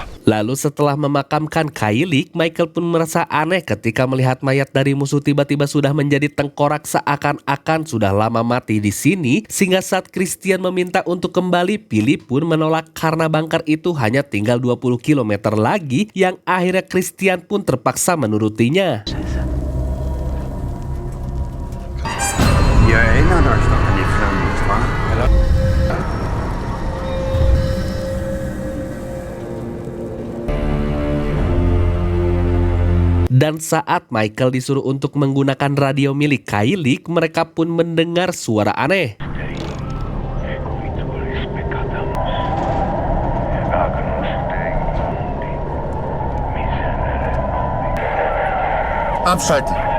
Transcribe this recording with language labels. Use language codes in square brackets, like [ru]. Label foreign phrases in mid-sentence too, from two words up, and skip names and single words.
[id] Lalu setelah memakamkan Kailik, Michael pun merasa aneh ketika melihat mayat dari musuh tiba-tiba sudah menjadi tengkorak seakan-akan sudah lama mati di sini, sehingga saat Christian meminta untuk kembali, Philip pun menolak karena bunker itu hanya tinggal 20 km lagi, yang akhirnya Christian pun terpaksa menurutinya. [de] Ihr erinnert euch noch an die Flammen, nicht wahr? [id] Dan saat Michael disuruh untuk menggunakan radio milik Kailik, mereka pun mendengar suara aneh. [de] Abschalten.